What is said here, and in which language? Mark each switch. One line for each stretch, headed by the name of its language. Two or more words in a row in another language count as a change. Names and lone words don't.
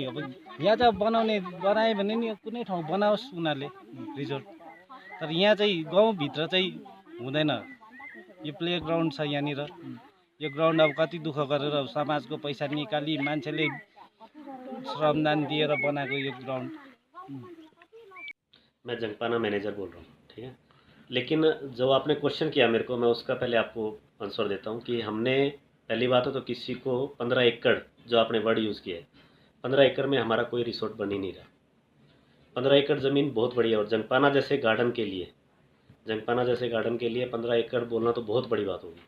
Nepali: अब यहाँ चाहिँ बनायो भने नि कुनै ठाउँ बनाओस् उनीहरूले रिजोर्ट, तर यहाँ चाहिँ गाउँभित्र चाहिँ हुँदैन। यो
English: play ground
Nepali: छ यहाँनिर, यो ग्राउन्ड अब कति दुःख गरेर समाजको पैसा निकाली मान्छेले श्रमदान दिएर बनाएको यो ग्राउन्ड।
Hindi: मैं जंगपाना मैनेजर बोल रहा हूँ, ठीक है। लेकिन जो आपने क्वेश्चन किया मेरे को, मैं उसका पहले आपको आंसर देता हूँ कि हमने पहली बात तो किसी को 15 एकड़ जो आपने
English: word use
Hindi: किया है, 15 एकड़ में हमारा कोई रिसोर्ट बन ही नहीं रहा। 15 एकड़ ज़मीन बहुत बड़ी है, और जंगपाना जैसे गार्डन के लिए 15 एकड़ बोलना तो बहुत बड़ी बात होगी।